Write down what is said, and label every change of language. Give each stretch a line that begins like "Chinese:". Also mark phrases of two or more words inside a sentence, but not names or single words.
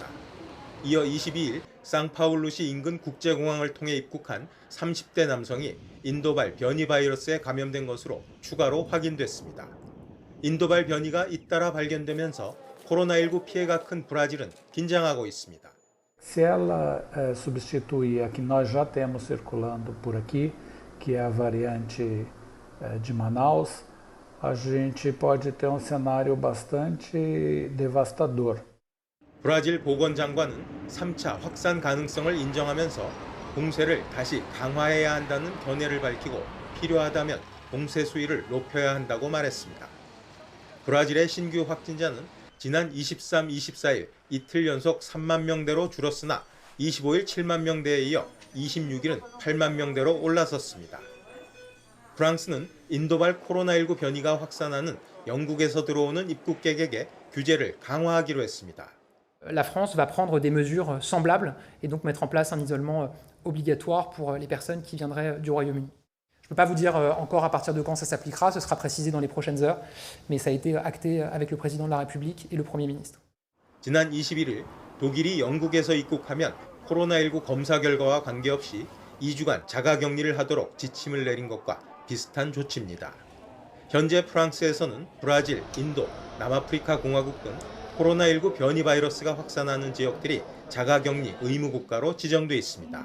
Korean: 이어 22일 상파울루시 인근 국제공항을 통해 입국한 30대 남성이 인도발 변이 바이러스에 감염된 것으로 추가로 확인됐습니다. 인도발 변이가 잇따라 발견되면서 코로나19 피해가 큰 브라질은 긴장하고 있습니다.
Portuguese: Se ela substituir a que nós já temos circulando por aqui, que é a variante de Manaus, a gente pode ter um cenário bastante devastador.
Korean: 브라질 보건장관은 3차 확산 가능성을 인정하면서 봉쇄를 다시 강화해야 한다는 견해를 밝히고 필요하다면 봉쇄 수위를 높여야 한다고 말했습니다. 브라질의 신규 확진자는 지난 23, 24일 이틀 연속 3만 명대로 줄었으나 25일 7만 명대에 이어 26일은 8만 명대로 올라섰습니다. 프랑스는 인도발 코로나19 변이가 확산하는 영국에서 들어오는 입국객에게 규제를 강화하기로 했습니다.
French: La France va prendre des mesures semblables et donc mettre en place un isolement obligatoire pour les personnes qui viendraient du Royaume-Uni. Je ne peux pas vous dire encore à partir de quand ça s'appliquera, ce sera précisé dans les prochaines heures, mais ça a été acté avec le président de la République et le Premier ministre.
Korean: 지난 21일 독일이 영국에서 입국하면 코로나19 검사 결과와 관계없이 2주간 자가격리를 하도록 지침을 내린 것과 비슷한 조치입니다. 현재 프랑스에서는 브라질, 인도, 남아프리카 공화국 등 코로나19 변이 바이러스가 확산하는 지역들이 자가격리 의무 국가로 지정돼 있습니다.